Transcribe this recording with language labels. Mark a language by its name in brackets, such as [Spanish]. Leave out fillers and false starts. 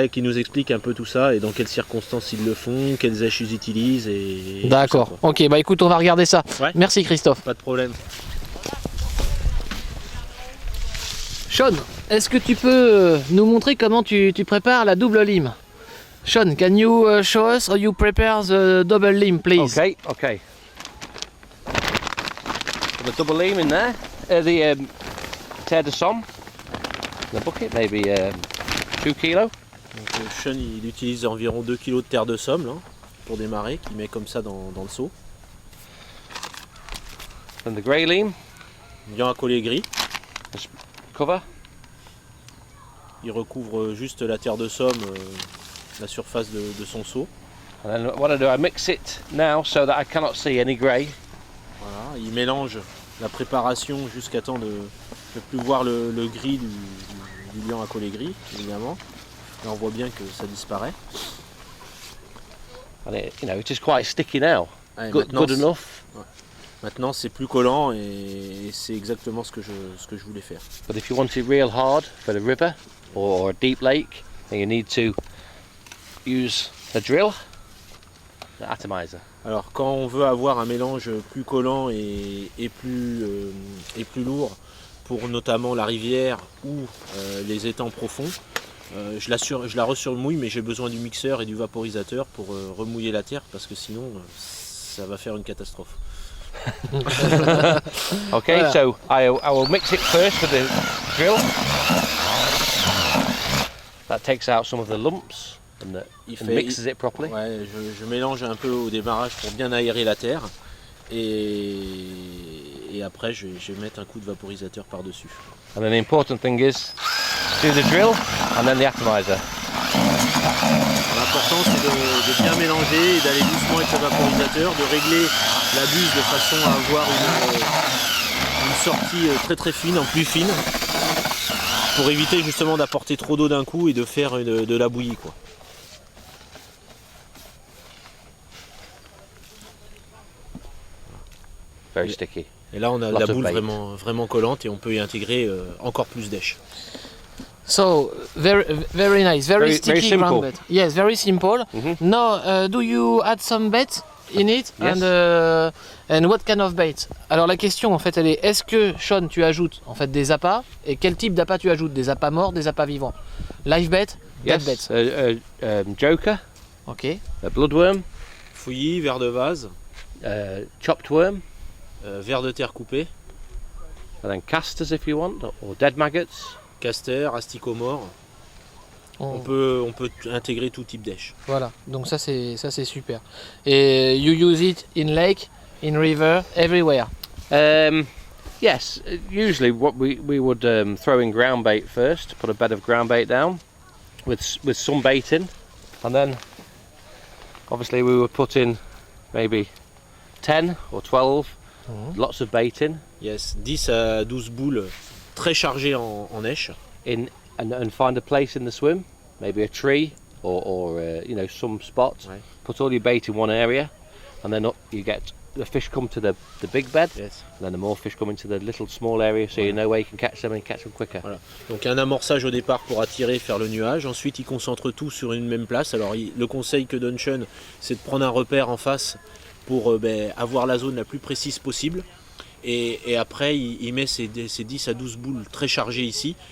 [French] Qui nous explique un peu tout ça et dans quelles circonstances ils le font, quelles éches ils utilisent. D'accord, ok, bah écoute, on va regarder ça. Ouais. Merci Christophe. Pas de problème. Sean, est-ce que tu peux nous montrer comment tu prépares la double lime? [English] Sean, can you show us how you prepare the double lime, please? Okay. Put the double lime in there. The terre de somme. The bucket, maybe 2 kilos. [French] Donc, Sean il utilise environ 2 kg de terre de somme là, pour démarrer, qu'il met comme ça dans le seau. [English] And the grey lime. [French] Bien à coller gris. [English] Cover. [French] Il recouvre juste la terre de somme, la surface de son seau. [English] And then what I do, I mix it now so that I cannot see any grey. [French] Voilà, il mélange la préparation jusqu'à temps de ne plus voir le gris du liant à coller gris, évidemment. Là on voit bien que ça disparaît. [English] And it is quite sticky now. [French] Ouais, [English] Good enough. [French] Ouais. Maintenant c'est plus collant et c'est exactement ce que je voulais faire. [English] But if you want it real hard for the river or a deep lake, then you need to use a drill, an atomizer. [French] Alors quand on veut avoir un mélange plus collant et plus lourd pour notamment la rivière ou les étangs profonds, je la resurmouille mais j'ai besoin du mixeur et du vaporisateur pour remouiller la terre parce que sinon ça va faire une catastrophe. Okay, voilà. [English] So I will mix it first with the drill. That takes out some of the lumps and mixes it properly. [French] Ouais, je mélange un peu au démarrage pour bien aérer la terre et après je vais mettre un coup de vaporisateur par-dessus. [English] And then the important thing is do the drill and then the atomizer. [French] L'important c'est de bien mélanger et d'aller doucement avec le vaporisateur, de régler la buse de façon à avoir une sortie très fine, en plus fine, pour éviter justement d'apporter trop d'eau d'un coup et de faire de la bouillie quoi. [English] Very sticky. [French] Et là on a la boule vraiment collante et on peut y intégrer encore plus d'èche. [English] So very nice, very sticky ground bait. Yes, very simple. Now, do you add some bait in it? Yes. And what kind of bait? [French] Alors la question en fait elle est, est-ce que Sean tu ajoutes en fait des appâts et quel type d'appât tu ajoutes? Des appâts morts, des appâts vivants? [English] Live bait, dead bait. [French] Joker. Ok. [English] A bloodworm. [French] Fouillis, ver de vase. [English] Chopped worm. [French] Ver de terre coupé. [English] And then casters if you want, or dead maggots. [French] Castor, asticot mort. On peut intégrer tout type d'èche. Voilà, donc ça c'est super. [English] Et you use it in lake, in river, everywhere. Yes, usually what we would throw in ground bait first, put a bed of ground bait down with some bait in, and then obviously we would put in maybe 10 or 12, lots of bait in. Yes, [French] 10 à 12 boules très chargées en èche. [English] And find a place in the swim, maybe a tree or some spot. [French] Ouais. [English] Put all your bait in one area, and then you get the fish come to the big bed. Yes. And then the more fish come into the little small area, so you know where you can catch them and catch them quicker. [French] Voilà. Donc un amorçage au départ pour attirer, faire le nuage. Ensuite, il concentre tout sur une même place. Alors le conseil que donne Sean, c'est de prendre un repère en face pour avoir la zone la plus précise possible. Et après, il met ses 10 à 12 boules très chargées ici.